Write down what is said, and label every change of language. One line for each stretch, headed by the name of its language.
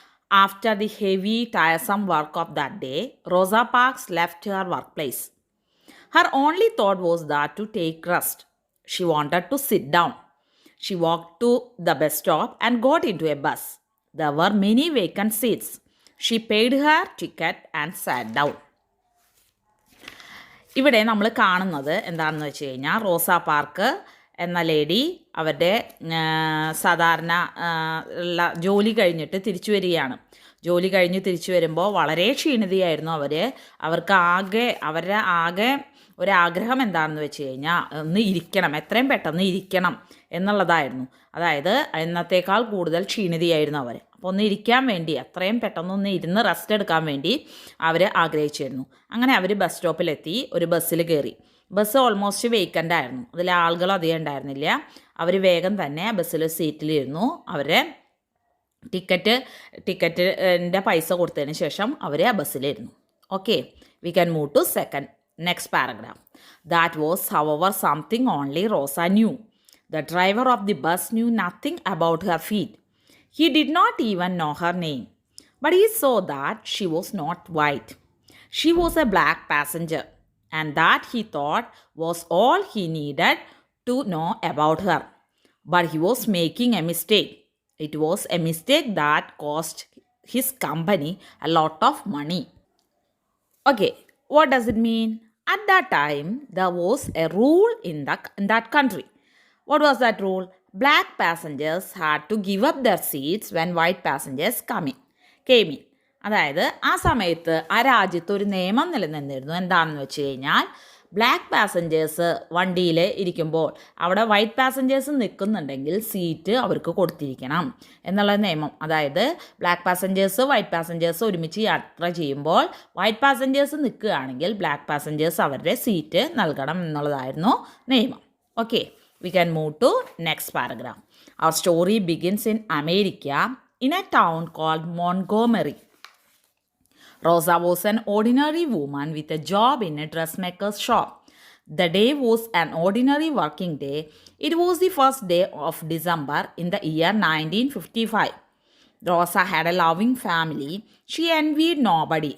English: After the heavy, tiresome work of that day, Rosa Parks left her workplace. Her only thought was that to take rest. She wanted to sit down. She walked to the bus stop and got into a bus. There were many vacant seats. She paid her ticket and sat down.
Malayalam: ഇവിടെ നമ്മൾ കാണുന്നത് എന്താണെന്ന് വെച്ച് കഴിഞ്ഞാൽ റോസാ park എന്ന lady അവരുടെ സാധാരണ ഉള്ള ജോലി കഴിഞ്ഞിട്ട് തിരിച്ചു വരികയാണ്. ജോലി കഴിഞ്ഞ് തിരിച്ചു വരുമ്പോൾ വളരെ ക്ഷീണിതയായിരുന്നു അവരുടെ ആകെ ഒരാഗ്രഹം എന്താണെന്ന് വെച്ച് കഴിഞ്ഞാൽ ഒന്ന് ഇരിക്കണം, എത്രയും പെട്ടെന്ന് ഇരിക്കണം എന്നുള്ളതായിരുന്നു. അതായത് എന്നത്തേക്കാൾ കൂടുതൽ ക്ഷീണിതയായിരുന്നു അവർ. അപ്പോൾ ഒന്ന് ഇരിക്കാൻ വേണ്ടി, എത്രയും പെട്ടെന്നൊന്ന് ഇരുന്ന് റെസ്റ്റ് എടുക്കാൻ വേണ്ടി അവർ ആഗ്രഹിച്ചിരുന്നു. അങ്ങനെ അവർ ബസ് സ്റ്റോപ്പിലെത്തി, ഒരു ബസ്സിൽ കയറി. ബസ്
English: almost vacant
Malayalam: ആയിരുന്നു, അതിൽ ആളുകൾ അധികം ഉണ്ടായിരുന്നില്ല. അവർ വേഗം തന്നെ ബസ്സിൽ സീറ്റിലിരുന്നു. അവരെ ടിക്കറ്റിൻ്റെ പൈസ കൊടുത്തതിന് ശേഷം അവർ ആ ബസ്സിലിരുന്നു.
English: Okay, we can move to next paragraph. That was, however, something only Rosa knew. The driver of the bus knew nothing about her feet. He did not even know her name. But he saw that she was not white. She was a black passenger. And that, he thought, was all he needed to know about her. But he was making a mistake. It was a mistake that cost his company a lot of money. Okay, what does it mean? At that time, there was a rule in that country. What was that rule? Black passengers had to give up their seats when white passengers came in.
Malayalam: അതായത് ആ സമയത്ത് ആ രാജ്യത്ത് ഒരു നിയമം നിലനിന്നിരുന്നു. എന്താണെന്ന് വെച്ച് കഴിഞ്ഞാൽ, ബ്ലാക്ക് പാസഞ്ചേഴ്സ് വണ്ടിയിൽ ഇരിക്കുമ്പോൾ അവിടെ വൈറ്റ് പാസഞ്ചേഴ്സ് നിൽക്കുന്നുണ്ടെങ്കിൽ സീറ്റ് അവർക്ക് കൊടുത്തിരിക്കണം എന്നുള്ള നിയമം. അതായത് ബ്ലാക്ക് പാസഞ്ചേഴ്സ് വൈറ്റ് പാസഞ്ചേഴ്സ് ഒരുമിച്ച് യാത്ര ചെയ്യുമ്പോൾ വൈറ്റ് പാസഞ്ചേഴ്സ് നിൽക്കുകയാണെങ്കിൽ ബ്ലാക്ക് പാസഞ്ചേഴ്സ് അവരുടെ സീറ്റ് നൽകണം എന്നുള്ളതായിരുന്നു നിയമം.
English: Okay, we can move to next paragraph. Our story begins in America, in a town called Montgomery. Rosa was an ordinary woman with a job in a dressmaker's shop. The day was an ordinary working day. It was the first day of December in the year 1955. Rosa had a loving family. She envied nobody.